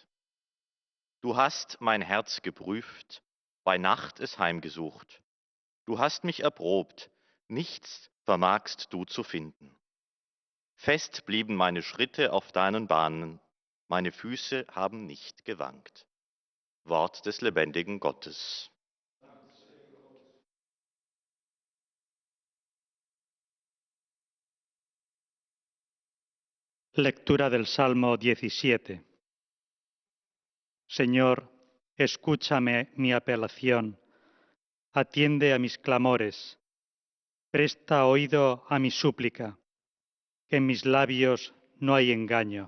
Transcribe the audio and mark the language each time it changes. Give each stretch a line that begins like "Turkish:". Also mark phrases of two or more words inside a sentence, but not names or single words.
German: Du hast mein Herz geprüft, bei Nacht es heimgesucht. Du hast mich erprobt, nichts vermagst du zu finden. Fest blieben meine Schritte auf deinen Bahnen, meine Füße haben nicht gewankt. Wort des lebendigen Gottes.
Spanish: Lectura del Salmo 17. Señor, escúchame mi apelación, atiende a mis clamores, presta oído a mi súplica, que en mis labios no hay engaño.